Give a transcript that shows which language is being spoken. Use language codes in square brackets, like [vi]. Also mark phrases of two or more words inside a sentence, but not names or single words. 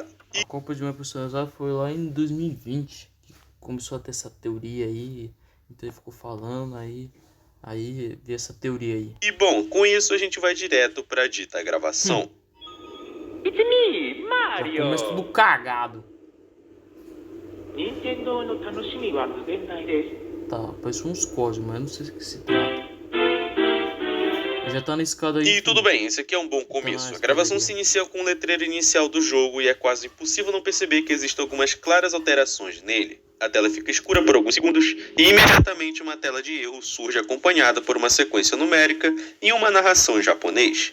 [pt] A Copa de Mario personalizada foi lá em 2020 que começou a ter essa teoria aí, então ele ficou falando aí vi essa teoria aí. E bom, com isso a gente vai direto pra dita gravação. [en] It's me, Mario! [pt] Já começa tudo cagado. [ja] 任天堂の楽しみは無限大です. [pt] Tá, parece uns códigos, mas não sei o que se trata. Já tá na escada aí. E tudo bem, esse aqui é um bom começo. A gravação se inicia com o letreiro inicial do jogo e é quase impossível não perceber que existem algumas claras alterações nele. A tela fica escura por alguns segundos e imediatamente uma tela de erro surge acompanhada por uma sequência numérica e uma narração em japonês.